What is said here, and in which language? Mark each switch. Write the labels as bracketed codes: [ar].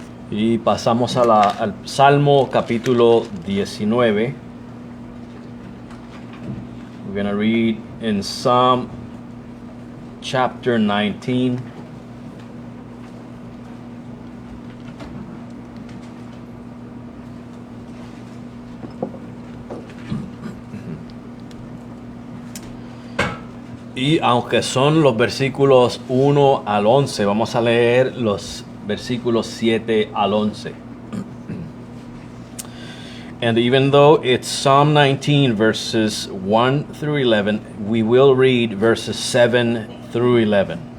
[es] Y pasamos al Salmo capítulo 19. [en] We're going to read in Psalm chapter 19. [es] Y aunque son los versículos 1 al 11, vamos a leer los versículos 7 al 11. [en] And even though it's Psalm 19 verses 1 through 11, we will read verses 7 through 11.